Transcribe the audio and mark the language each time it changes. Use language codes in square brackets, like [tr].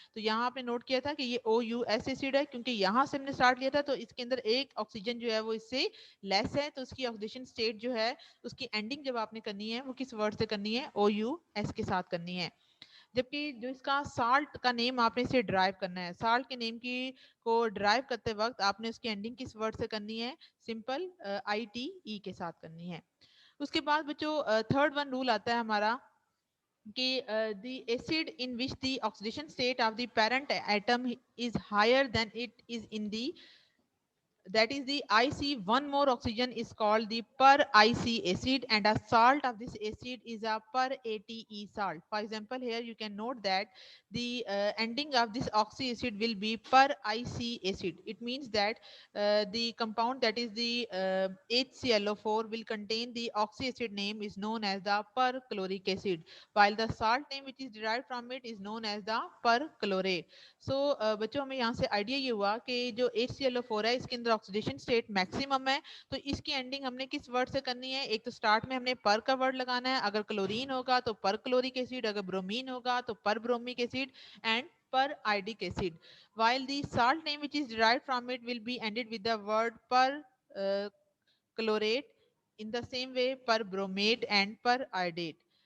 [hi] तो यहाँ आपने नोट किया था कि ये OUS एसिड है, क्योंकि यहाँ से हमने स्टार्ट लिया था तो इसके अंदर एक ऑक्सीजन जो है वो इससे लेस है, तो उसकी ऑक्सीडेशन स्टेट जो है उसकी एंडिंग जब आपने करनी है वो किस वर्ड से करनी है, OUS के साथ करनी है. जबकि जो इसका साल्ट का नेम आपने इसे ड्राइव करना है, साल्ट के नेम की को ड्राइव करते वक्त आपने उसकी एंडिंग किस वर्ड से करनी है, सिंपल ITE के साथ करनी है. उसके बाद बच्चों थर्ड वन रूल आता है हमारा कि [en] the acid in which the oxidation state of the parent atom is higher than it is in the, that is the IC, one more oxygen is called the per IC acid, and a salt of this acid is a per ATE salt. For example, here you can note that the ending of this oxy acid will be per IC acid. It means that the compound, that is the HClO4, will contain the oxy acid name is known as the perchloric acid, while the salt name which is derived from it is known as the perchlorate. [hi] सो बच्चों हमें यहाँ से idea ये हुआ कि जो HClO4 है इसके अंदर ऑक्सीडेशन स्टेट मैक्सिमम है, तो इसकी एंडिंग हमने किस वर्ड से करनी है, एक तो स्टार्ट में हमने पर का वर्ड लगाना है, अगर क्लोरीन होगा तो पर क्लोरिक एसिड, अगर ब्रोमीन होगा तो पर bromic acid, and [en] per iodic acid, while the salt name which is derived from it will be ended with the word per uh, chlorate, in the same way per bromate and per iodate.